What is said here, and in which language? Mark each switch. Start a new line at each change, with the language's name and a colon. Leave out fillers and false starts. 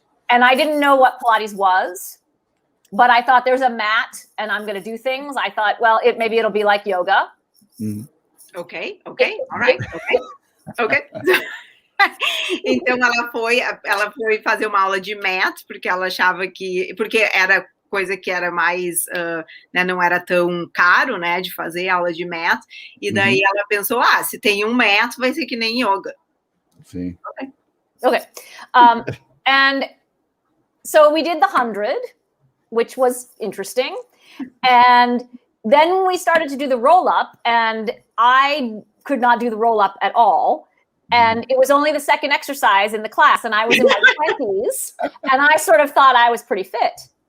English: And I didn't know what Pilates was, but I thought there's a mat and I'm going to do things. I thought, well, maybe it'll be like yoga. Okay. All right. Okay.
Portuguese: Então ela foi fazer uma aula de mat, porque ela achava porque era coisa que era mais, né, não era tão caro, né, de fazer aula de mat, e daí ela pensou, se tem um mat, vai ser que nem yoga. Sim.
English: Okay. And so we did the 100, which was interesting, and then we started to do the roll-up, and I could not do the roll-up at all. And it was only the second exercise in the class, and I was in my 20s, and I sort of thought I was pretty fit.